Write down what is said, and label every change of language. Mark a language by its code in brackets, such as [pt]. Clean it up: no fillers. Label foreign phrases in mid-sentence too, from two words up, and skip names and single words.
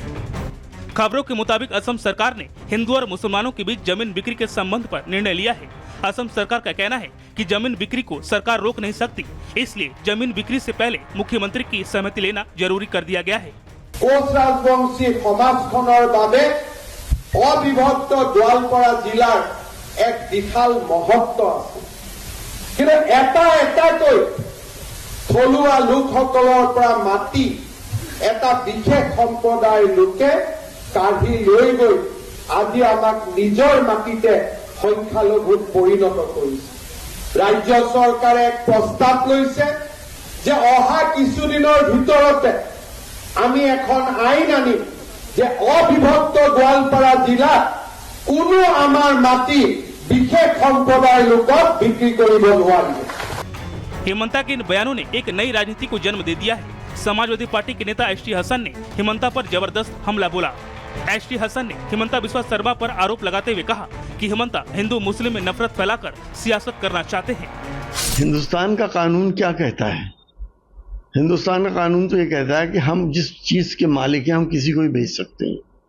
[hi] खबरों के मुताबिक असम सरकार ने हिंदू और मुसलमानों के बीच जमीन बिक्री के संबंध पर निर्णय लिया है। असम सरकार का कहना है कि जमीन बिक्री को सरकार रोक नहीं सकती, इसलिए जमीन बिक्री से पहले मुख्यमंत्री की सहमति लेना जरूरी कर दिया गया है। [as] कोच राजवंशी समाजखনৰ বাবে অবিভক্ত গোৱালপাৰা জিলাৰ এক বিশাল মহত্ব আছে। কিন্তু এটাকৈ থলুৱা লোকসকলৰ পৰা মাটি এটা বিশেষ সম্প্ৰদায়ৰ লোকে কাঢ়ি লৈ গৈ আজি আমাক নিজৰ মাটিতে সংখ্যালঘুত পৰিণত কৰিছে। ৰাজ্য চৰকাৰে এক প্ৰস্তাৱ লৈছে যে অহা কিছুদিনৰ ভিতৰতে আমি এখন আইন আনিম যে অবিভক্ত গোৱালপাৰা জিলাত কোনো আমাৰ মাটি বিশেষ সম্প্ৰদায়ৰ লোকক বিক্ৰী কৰিব নোৱাৰিব। [hi] हिमंता के इन बयानों ने एक नई राजनीति को जन्म दे दिया है। समाजवादी पार्टी के नेता एसटी हसन ने हिमंता पर जबरदस्त हमला बोला। एसटी हसन ने हिमंता बिस्वा शर्मा पर आरोप लगाते हुए कहा कि हिमंता हिंदू मुस्लिम में नफरत फैलाकर सियासत करना चाहते हैं। हिंदुस्तान का कानून क्या कहता है? हिंदुस्तान का कानून तो ये कहता है कि हम जिस चीज के मालिक हैं हम किसी को भी बेच सकते हैं।